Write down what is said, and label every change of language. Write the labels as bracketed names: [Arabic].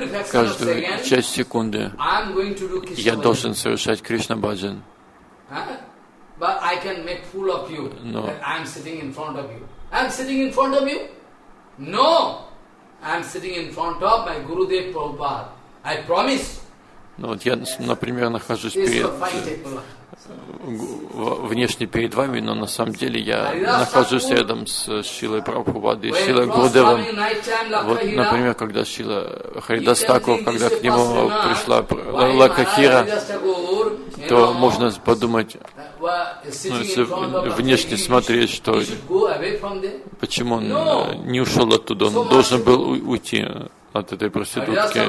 [Russian] Каждую часть секунды я должен совершать Кришна Бхаджан. Но [English] I'm sitting in front of my Gurudev Prabhupada. I promise. [Russian] Ну вот я, например, нахожусь перед внешне перед вами, но на самом деле я нахожусь рядом с Шрилой Прабхупадой, Шрилой Гурудевом. Вот, например, когда Шрила Харидас Такур, когда к нему пришла Лакахира, то можно подумать, ну, если внешне смотреть, что почему он не ушел оттуда, он должен был уйти от этой проститутки.